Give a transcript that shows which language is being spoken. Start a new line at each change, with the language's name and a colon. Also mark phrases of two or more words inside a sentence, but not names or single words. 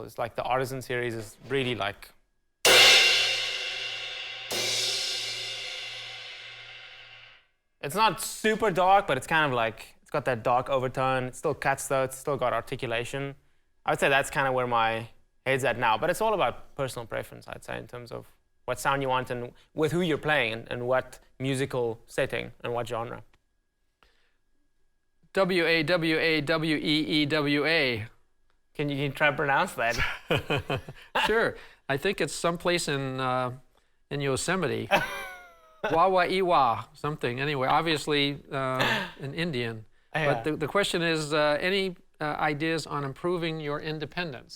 English: It's like the Artisan series is really like, it's not super dark, but it's kind of like, it's got that dark overtone. It still cuts though, it's still got articulation. I would say that's kind of where my head's at now, but it's all about personal preference, I'd say, in terms of what sound you want and with who you're playing and what musical setting and what genre. W-A-W-A-W-E-E-W-A. Can you try to pronounce that? Sure. I think it's someplace in Yosemite. Wawa-iwa, something. Anyway, obviously an Indian. Yeah. But the question is, any ideas on improving your independence?